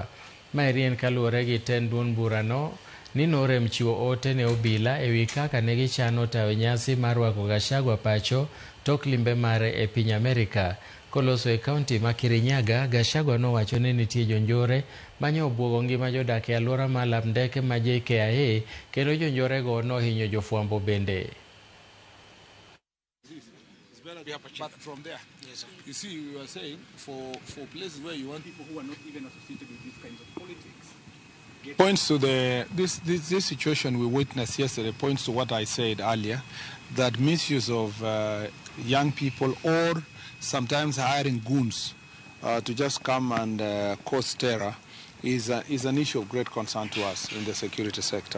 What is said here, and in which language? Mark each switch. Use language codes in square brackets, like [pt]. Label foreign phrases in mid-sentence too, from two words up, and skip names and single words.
[luo] Maeri en kaluwore gi tend duond burano ni norem chiwo ote ne obila ewi kaka ne gichano tayo nyasi mar rwako Gachagua pacho tok limbe mare e piny Amerika. Koloso e kaunti ma Kirinyaga, Gachagua nowacho ni nitie jonjore manyo obwogo ngima jodak e alwora mar lap ndeke ma JKIA kendo jonjorego nohinyo jofwambo bende. [en] But from there, yes, you see, you are saying for places where you want people who are not even associated with these kinds of politics. Points to this situation we witnessed yesterday points to what I said earlier, that misuse of young people or sometimes hiring goons to just come and cause terror is an issue of great concern to us in the security sector.